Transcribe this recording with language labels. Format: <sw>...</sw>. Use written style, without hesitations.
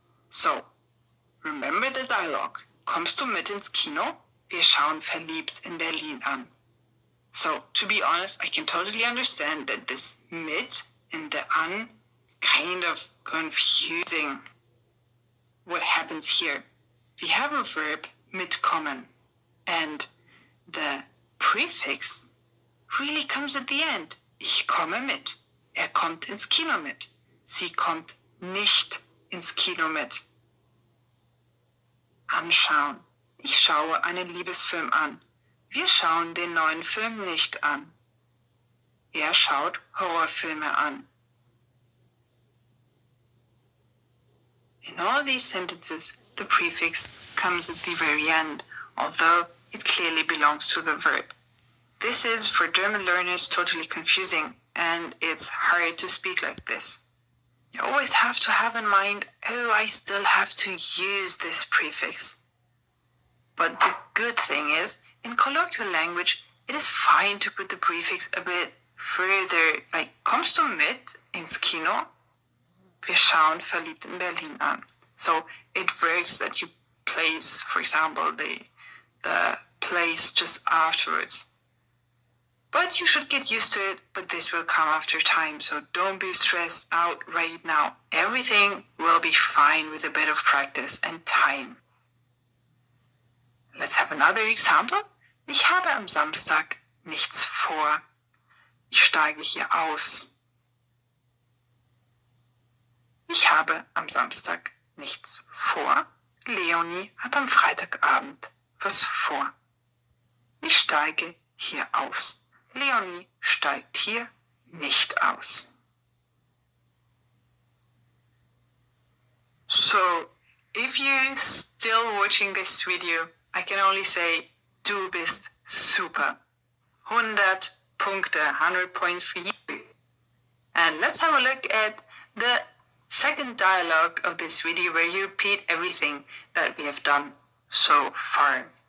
<en>So, remember the dialogue.</en> <de>Kommst du mit ins Kino? Wir schauen Verliebt in Berlin an.</de> <en>So, to be honest, I can totally understand that this mit and the an kind of confusing. What happens here? We have a verb mitkommen, and the prefix really comes at the end.</en> <de>Ich komme mit. Er kommt ins Kino mit. Sie kommt nicht ins Kino mit. Anschauen. Ich schaue einen Liebesfilm an. Wir schauen den neuen Film nicht an. Er schaut Horrorfilme an.</de> <en>In all these sentences, the prefix comes at the very end, although it clearly belongs to the verb. This is, for German learners, totally confusing, and it's hard to speak like this. You always have to have in mind, oh, I still have to use this prefix. But the good thing is, in colloquial language, it is fine to put the prefix a bit further, like,</en> <de>kommst du mit ins Kino? Wir schauen Verliebt in Berlin an.</de> <en>So it works that you place, for example, the place just afterwards. But you should get used to it, but this will come after time, so don't be stressed out right now. Everything will be fine with a bit of practice and time. Let's have another example.</en> <de>Ich habe am Samstag nichts vor. Ich steige hier aus. Ich habe am Samstag nichts vor. Leonie hat am Freitagabend was vor. Ich steige hier aus. Leonie steigt hier nicht aus.</de> <en>So, if you're still watching this video, I can only say,</en> <de>du bist super. 100 Punkte,</de> <en>100 points for you. And let's have a look at the second dialogue of this video where you repeat everything that we have done so far.</en>